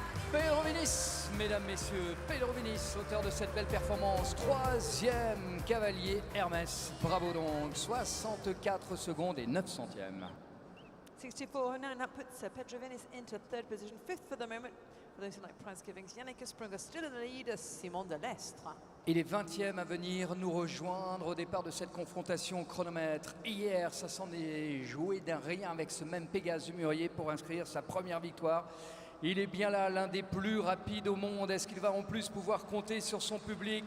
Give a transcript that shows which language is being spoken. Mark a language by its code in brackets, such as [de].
[fr] Pedro Vinis, mesdames, messieurs, Pedro Vinis, auteur de cette belle performance, 3e cavalier Hermès. Bravo donc, 64 secondes et 9 centièmes. [en] 64.09, that puts Pedro Vinis into 3rd position. 5th for the moment. For those who like prize givings, Yannick Sprunger still in the lead, Simon Delestre. [fr] Il est 20e à venir nous rejoindre au départ de cette confrontation au chronomètre. Hier, ça s'en est joué d'un rien avec ce même Pégase du Mûrier pour inscrire sa première victoire. Il est bien là, l'un des plus rapides au monde. Est-ce qu'il va en plus pouvoir compter sur son public?